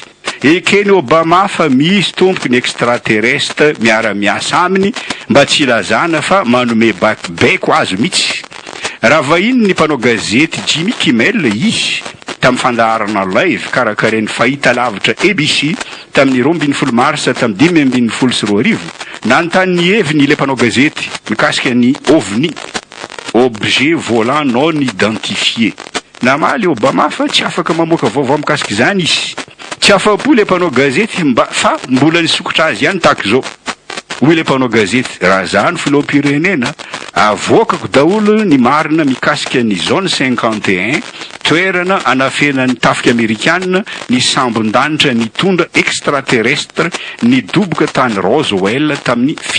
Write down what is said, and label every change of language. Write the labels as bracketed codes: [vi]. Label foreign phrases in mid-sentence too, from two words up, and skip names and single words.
[mg] Ekeny Obama fa misy tompoky ny extraterrestre miara-miasa aminy mba tsy lazana fa manome baiko azo mihitsy. Raha vahiny ny mpanao gazety Jimmy Kimmel izy tamin'ny fandaharana live karakarain'ny fahita lavitra ABC tamin'ny 12 Marsa tamin'ny 2022 nanontany ny heviny ilay mpanao gazety mikasika ny OVNI, [fr] objet volant non identifié. [mg] Namaly Obama fa tsy afaka mamoaka vaovao mikasika izany izy. Tsy afa-po ilay mpanao gazety fa mbola nisokotra azy ihany tahaka izao. Hoy ilay mpanao gazety, raha zany filoham-pirenena avoakako daholo ny marina mikasika ny zone 51 toerana anafenan'ny tafika amerikanina ny sambon-danitra nitondra extraterrestre nidoboka tany Roswell tamin'ny